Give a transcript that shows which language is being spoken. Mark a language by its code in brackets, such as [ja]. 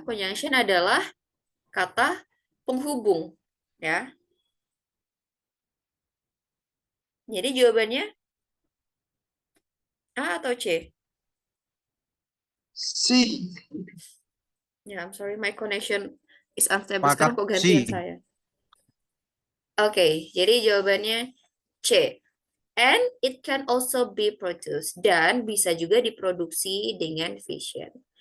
[id] Conjunction adalah kata penghubung, ya. Jadi jawabannya A atau C? C. [en] Ya, I'm sorry, my connection is unstable. [id] Sekarang kok Sepakat gantian C. saya. Oke, jadi jawabannya C. [en] And it can also be produced. [id] Dan bisa juga diproduksi dengan fission.